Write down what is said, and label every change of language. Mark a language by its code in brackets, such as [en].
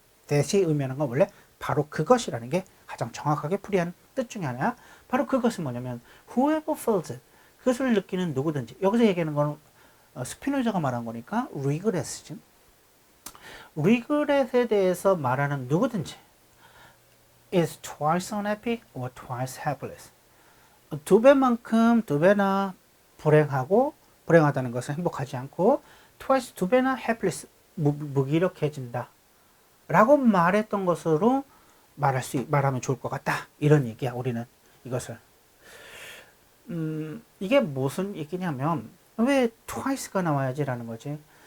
[ko] 대시의 의미하는 건 원래 바로 그것이라는 게 가장 정확하게 풀이하는 뜻 중에 하나야. 바로 그것은 뭐냐면 [en] whoever feels it. [ko] 그것을 느끼는 누구든지. 여기서 얘기하는 건 스피노자가 말한 거니까 리그렛이지. 리그렛에 대해서 말하는 누구든지 [en] is twice unhappy or twice helpless. [ko] 두 배나 불행하다는 것은 행복하지 않고 twice 두 배나 helpless 무기력해진다 라고 말했던 것으로 말하면 좋을 것 같다. 이런 얘기야. 우리는 이것을 이게 무슨 얘기냐면 왜 twice가 나와야지라는 거지.